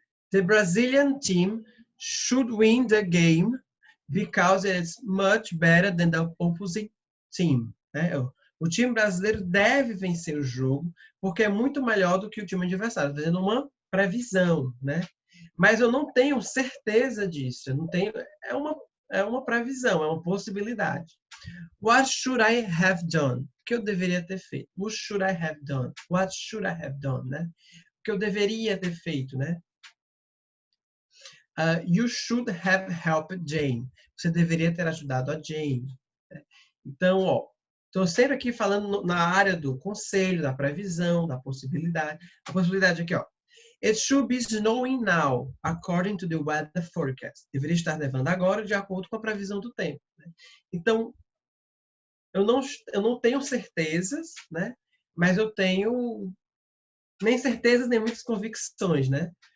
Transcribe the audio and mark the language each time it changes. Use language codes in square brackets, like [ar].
[en] The Brazilian team should win the game because it's much better than the opposing team. [pt] Né? O time brasileiro deve vencer o jogo porque é muito melhor do que o time adversário, fazendo uma previsão, né? Mas eu não tenho certeza disso. Eu não tenho. É uma previsão, é uma possibilidade. [en] What should I have done? [pt] O que eu deveria ter feito? [en] What should I have done? What should I have done? [pt] Né? O que eu deveria ter feito, né? [en] You should have helped Jane. [pt] Você deveria ter ajudado a Jane. Então, ó, estou sempre aqui falando na área do conselho, da previsão, da possibilidade. A possibilidade aqui, ó. [en] It should be snowing now, according to the weather forecast. [pt] Deveria estar nevando agora, de acordo com a previsão do tempo. Né? Então, eu não tenho certezas, né? Mas eu tenho nem certezas, nem muitas convicções, né?